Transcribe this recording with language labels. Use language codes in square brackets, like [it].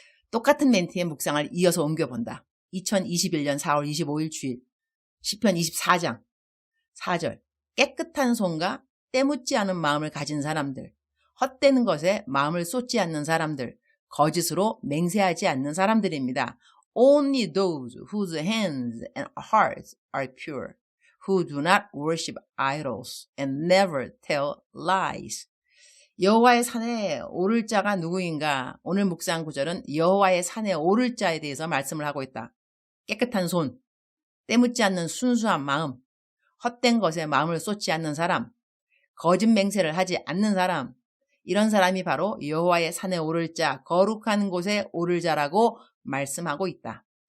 [ko] 똑같은 멘트의 묵상을 이어서 옮겨본다. 2021년 4월 25일 주일 시편 24장 4절 깨끗한 손과 때묻지 않은 마음을 가진 사람들, 헛되는 것에 마음을 쏟지 않는 사람들, 거짓으로 맹세하지 않는 사람들입니다. [en] Only those whose hands and hearts are pure, who do not worship idols and never tell lies. [ko] 여호와의 산에 오를 자가 누구인가? 오늘 묵상 구절은 여호와의 산에 오를 자에 대해서 말씀을 하고 있다. 깨끗한 손, 때묻지 않는 순수한 마음, 헛된 것에 마음을 쏟지 않는 사람, 거짓 맹세를 하지 않는 사람, 이런 사람이 바로 여호와의 산에 오를 자, 거룩한 곳에 오를 자라고 말씀하고 있다.